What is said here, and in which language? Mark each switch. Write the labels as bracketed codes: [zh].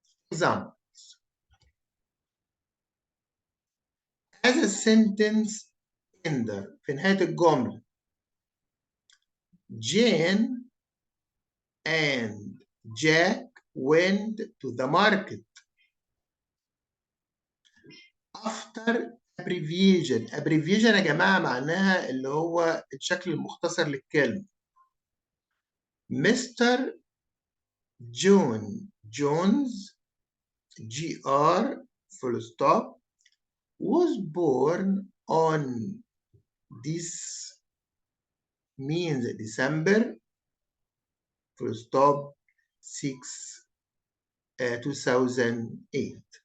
[en] Example, as a sentence ender [ar] في نهاية الجملة [en] Jane and Jack went to the market. After abbreviation [ar] يا جماعة معناها اللي هو الشكل المختصر للكلمة. [en] Mr. John Jones GR full stop was born on this means December full stop 6 2008.